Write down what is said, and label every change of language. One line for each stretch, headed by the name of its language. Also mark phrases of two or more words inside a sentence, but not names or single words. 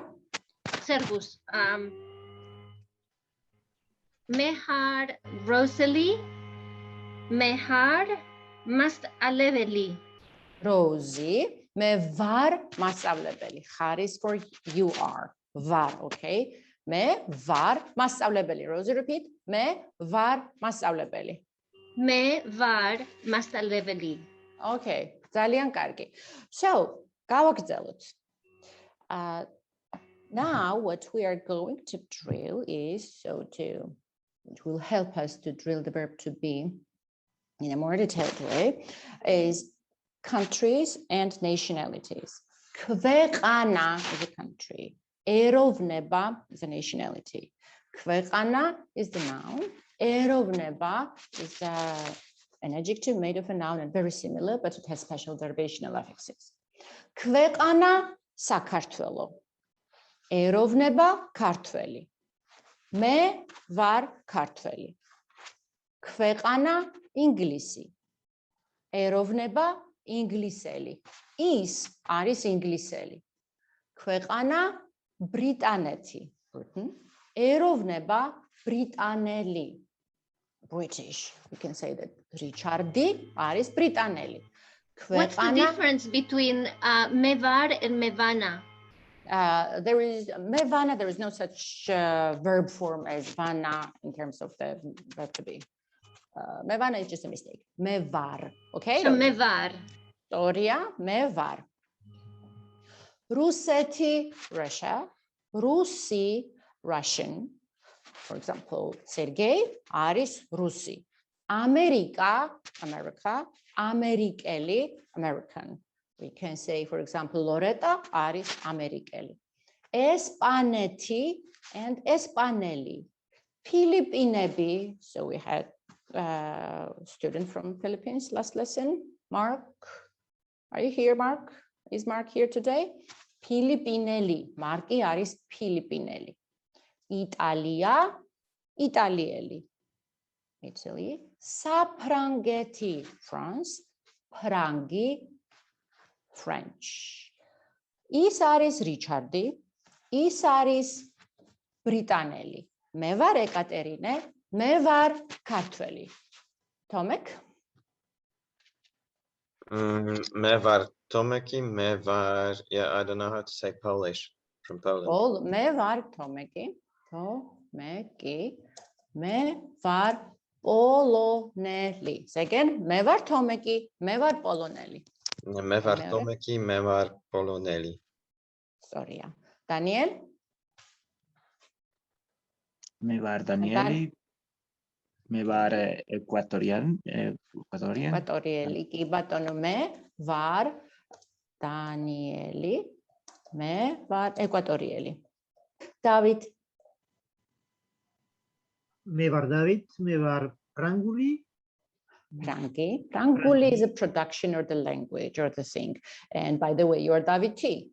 Georgian: Servus. Mehar Rosalie. Mehar მასწავლებელი. Rosie. მე ვარ მასწავლებელი.
English: Khar is for you are. Var, okay?
Georgian: მე ვარ მასწავლებელი.
English: Rosie, repeat.
Georgian: მე ვარ მასწავლებელი. მე ვარ მასწავლებელი. Okay, ძალიან კარგი. So, გავაგრძელოთ.
English: Now what we are going to drill is which will help us to drill the verb to be in a more detailed way, is countries and nationalities. Ქვეყანა is a country. ეროვნება is a nationality. ქვეყანა is the noun. ეროვნება is an adjective made of a noun and very similar, but it has special derivational affixes.
Georgian: ქვეყანა საქართველო. ეროვნება ქართველი. მე ვარ ქართველი. ქვეყანა ინგლისი. ეროვნება ინგლისელი. ის არის ინგლისელი. ქვეყანა ბრიტანეთი. Britain. ეროვნება ბრიტანელი.
English: British. We can say that Richardi
Georgian: არის ბრიტანელი.
English: What's the difference between mevar and mevana? There is mevana, there is no such verb form as vana in terms of the verb to be. Mevana is just a mistake.
Georgian: Mevar, okay? So mevar. Storia, mevar. Ruseti, Russia.
English: Rusi, Russian. For example, Sergei
Georgian: არის რუსი.
English: America, America. Amerikeli, American. We can say, for example, Loreta
Georgian: არის ამერიკელი.
English: Espaneti and Espaneli.
Georgian: Filipinები.
English: So we had a student from Philippines last lesson. Mark, are you here, Mark? Is Mark here today?
Georgian: Filipineli. Marki არის ფილიპინელი. Italia, Italieli.
English: Italy. Საფრანგეთი, France. Frangi, French.
Georgian: Ის არის რიჩარდი, ის არის ბრიტანელი. მე ვარ ეკატერინე, მე ვარ ქართველი. Tomek? მე ვარ Tomeki, მე ვარ,
English: yeah, I don't know how to say Polish from Poland.
Georgian: მე ვარ Tomeki, მე ვარ პოლონელი. Again, მე ვარ Tomeki, მე ვარ პოლონელი. მე ვარ Tomeki, მე ვარ პოლონელი.
English: Sorry. Daniel?
Georgian: Me var Danieli. მე ვარ Ecuatorian. Ecuatorieli. Კი ბატონო, მე ვარ Danieli. მე ვარ Ecuatorieli. David? მე ვარ დავით, მე ვარ ფრანგული. Frangi.
English: Franguli is a production or the language or the thing. And by the way, you are Daviti.